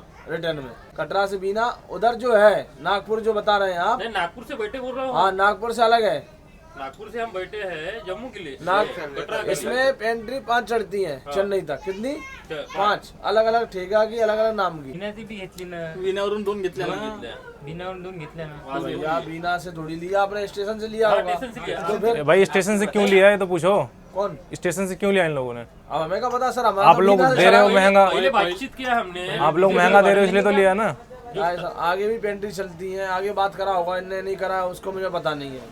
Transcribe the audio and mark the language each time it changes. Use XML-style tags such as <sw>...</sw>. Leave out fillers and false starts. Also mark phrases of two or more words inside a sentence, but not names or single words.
<hi>रिटर्न में, कटरा से बीना। उधर जो है नागपुर जो बता रहे हैं आप, नहीं, नागपुर से बैठे बोल रहा हूँ। हाँ नागपुर से अलग है। नागपुर से हम बैठे हैं जम्मू के लिए। नागपुर इसमें पेंट्री 5 चढ़ती है चेन्नई तक। कितनी? 5 अलग अलग ठेका की, अलग अलग नाम की।</hi> <mr>बिनाची बी घेतली ना, विनावरून 2 घेतल्या ना। बिनावरून 2 घेतल्या ना।</mr> <hi>भैया बीना से थोड़ी लिया आपने, स्टेशन से लिया होगा। स्टेशन से लिया। तो फिर भाई स्टेशन से क्यों लिया है तो पूछो, कौन स्टेशन से क्यों लिया इन लोगों ने? अब हमें क्या पता सर, हमारा आप लोग दे रहे हो महंगा, पहले बातचीत किया हमने। आप लोग महंगा दे रहे हो इसलिए तो लिया ना। आगे भी पेंट्री चलती है, आगे बात करा होगा, इनने नहीं करा उसको मुझे पता नहीं है।</hi>